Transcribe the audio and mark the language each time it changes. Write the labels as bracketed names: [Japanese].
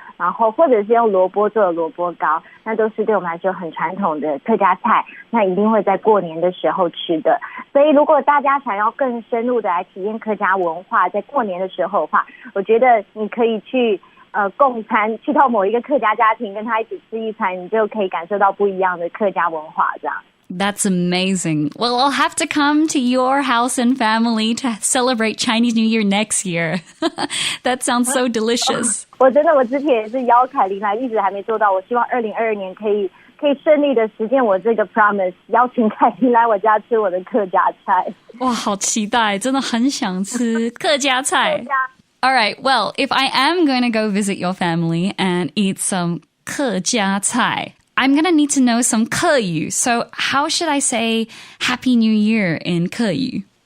[Chinese] 然后或者是用萝卜做的萝卜糕，那都是对我们来说很传统的客家菜，那一定会在过年的时候吃的。所以如果大家想要更深入的来体验客家文化，在过年的时候的话，我觉得你可以去共餐，去到某一个客家家庭跟他一起吃一餐，你就可以感受到不一样的客家文化这样。 [English] That's amazing. Well, I'll have to come to your house and family to celebrate Chinese New Year next year. That sounds so delicious. [Chinese] 我之前也是邀凯琳来，一直还没做到。我希望2022年可以顺利的实践我这个 promise， 邀请凯琳来我家吃我的客家菜。哇，好期待，真的很想吃客家菜。 [English] All right, well, if I am going to go visit your family and eat some 客家菜, I'm going to need to know some 客语. So how should I say Happy New Year in 客语?